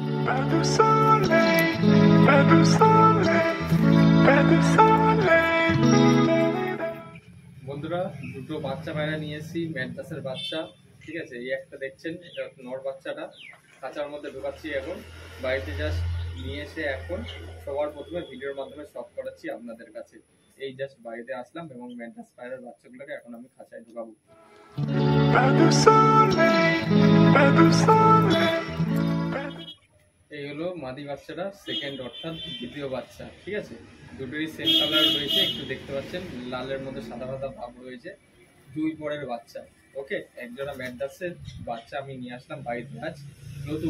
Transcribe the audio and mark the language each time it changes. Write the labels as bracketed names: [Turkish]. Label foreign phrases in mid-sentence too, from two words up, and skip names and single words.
[French] Pas de soleil, pas de soleil, pas de soleil. [Bangla] বন্ধুরা দুটো বাচ্চা পায়রা নিয়ে এসেছি, ম্যাড্রাসের বাচ্চা। ঠিক আছে, এই একটা দেখছেন, এটা নর বাচ্চাটা খাঁচার মধ্যে ঢোকাচ্ছি এখন। বাড়িতে জাস্ট নিয়ে এসে এখন সবার প্রথমে ভিডিওর মাধ্যমে শখ করাচ্ছি আপনাদের কাছে। এই জাস্ট বাড়িতে আসলাম এবং ম্যাড্রাস পায়রার বাচ্চাগুলোকে এখন আমি খাঁচায় ঢোকাবো। [French] Pas de soleil, pas de soleil. [Bangla] এই হলো মাদি বাচ্চাটা, সেকেন্ড অর্থাৎ দ্বিতীয় বাচ্চা। ঠিক আছে, দুটোরই সেম কালার রয়েছে, একটু দেখতে পাচ্ছেন লালের মধ্যে সাদা সাদা ভাব রয়েছে। দুই পরের বাচ্চা। ওকে, একজোড়া ম্যাড্রাসের বাচ্চা আমি নিয়ে আসলাম বাড়িতে আজ নতুন।